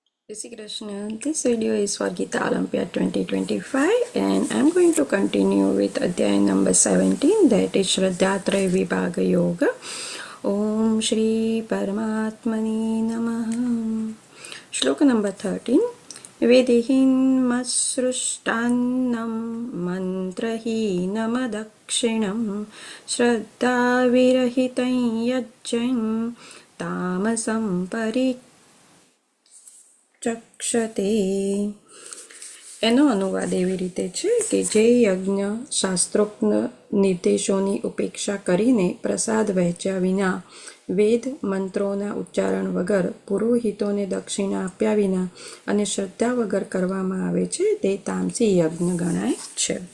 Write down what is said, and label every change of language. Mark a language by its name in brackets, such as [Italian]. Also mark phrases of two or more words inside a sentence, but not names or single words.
[Hindi] जय श्री कृष्ण. [English] This video is for Gita Olympiad 2025 and I'm going to continue with Adhyay number 17, that is Shraddhatraya Vibhaga Yoga. [Sanskrit] ॐ श्री परमात्मनि नमः. [English] Shloka number 13. [Sanskrit] विधिहीन मसृष्टान्नम् मन्त्रहीनम् अदक्षिणम् श्रद्धा विरहितम् यज्ञम् तामसम् चक्षते. [Gujarati] એનો અનુવાદ એવી રીતે છે કે જે યજ્ઞ શાસ્ત્રોક્ત નિર્દેશોની ઉપેક્ષા કરીને પ્રસાદ વહેંચ્યા વિના વેદ મંત્રોના ઉચ્ચારણ વગર પુરોહિતોને દક્ષિણા આપ્યા વિના અને શ્રદ્ધા વગર કરવામાં આવે છે તે તામસી યજ્ઞ ગણાય છે.